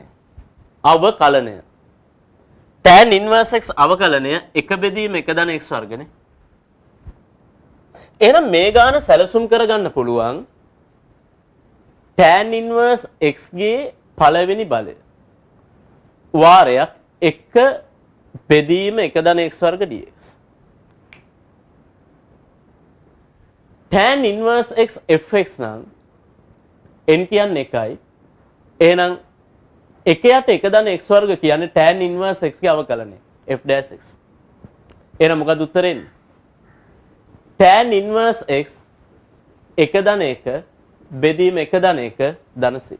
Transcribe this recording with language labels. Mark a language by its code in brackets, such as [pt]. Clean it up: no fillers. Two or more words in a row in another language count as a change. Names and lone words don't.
[si] අවකලනය. [en] tan inverse [si] x අවකලනය එක බෙදීම එක ධන x වර්ගනේ. එහෙනම් මේ ගාන සැලසුම් කරගන්න පුළුවන් [en] tan inverse [si] x ගේ පළවෙනි බලය වාරයක් එක බෙදීම එක ධන x වර්ග dx. [en] tan inverse [si] x fx නම් n කියන්නේ 1යි. එහෙනම් එක යට එක ධන x වර්ග කියන්නේ [en] tan inverse [si] x ගේ අවකලනය [en] f dash [si] x. එහෙනම් මොකද උත්තරේ එන්නේ? [en] tan inverse [si] x එක ධන 1 බෙදීම එක ධන 1 ධන c.